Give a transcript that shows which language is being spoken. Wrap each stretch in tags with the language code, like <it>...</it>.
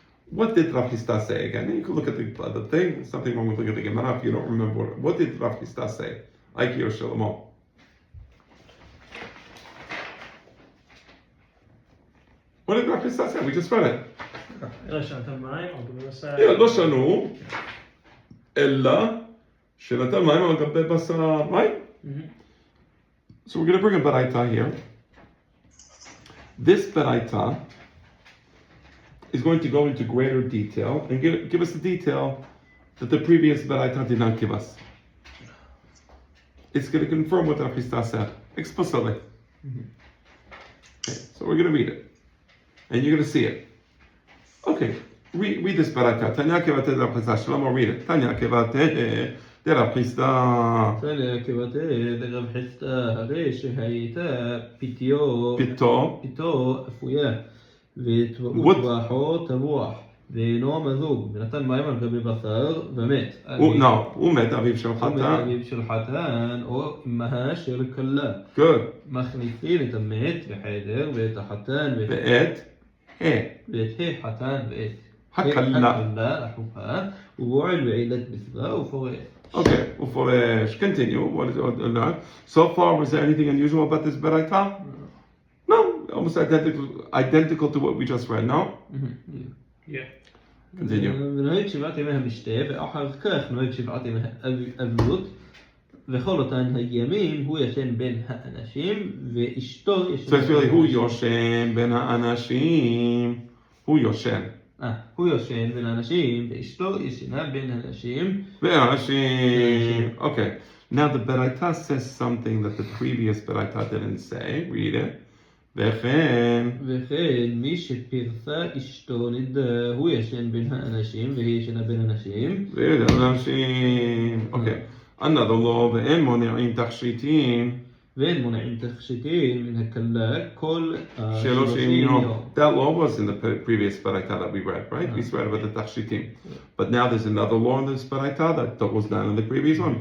<en>What did Rav Chisda say again? You can look at the thing. There's nothing wrong with looking at the Gemara if you don't remember. What did Rav Chisda say? Aiki or Shlomo? What did Rav Chisda say? We just read it.</en> <he>אלא שנתן מים על גבי בשר. לא שנו, אלא שנתן מים על גבי בשר,</he> <en>right? So we're going to bring a baraita here. This baraita is going to go into greater detail and give us the detail that the previous baraita did not give us. It's going to confirm what Rav Chisda said explicitly. Okay, so we're going to read it. And you're going to see it. Okay, read this baraita.</en> <he>Tanya kevate de Rav Chisda.</he> <en>Shlomo, read it.</en> <he>Tanya kevate de Rav Chisda. תניא כבתי דרב חיסדא, הרי שהייתה פיתו אפויה, וטבחו טבוח, ואינו מזוג, ונתן מים על גבי בשר, ומת. הוא מת, אביו של חתן. אביו של חתן, או אמהה של כלה.</he> <en>Good.</en> <he>מכניסים את המת בחדר, ואת החתן ואת חתן ואת הכלה לחופה, ובועל בעילת מצווה ופורש.</he> <en>Okay, ופורש. Continue. What is it? So far, was there anything unusual about this baraita? No, almost identical to what we just read, no? Yeah. Continue.</en> <he>ונוהג שבעת ימי המשתה, ואחר כך נוהג שבעת ימי אבלות, וכל אותן הימים הוא ישן בין האנשים, ואשתו ישן...</he> <en>So it's really</en> <he>הוא יושן בין האנשים. הוא יושן. הוא יושן בין האנשים, ואשתו ישנה בין האנשים.</he> <en>Okay. Now the baraita says something that the previous baraita didn't say. Read it. וכן</en> <he>מי שפרסה אשתו נדע, הוא ישן בין האנשים, והיא ישנה בין האנשים.</he> <en>Okay. Another law,</en> <he>ואין מונעים תכשיטים. ואין מונעים תכשיטים מן הכלה כל 30 יום.</he> <en>That law was in the previous baraita that we read, right? We read about the תכשיטים. But now there's another law in this baraita that was not in the previous one.</en>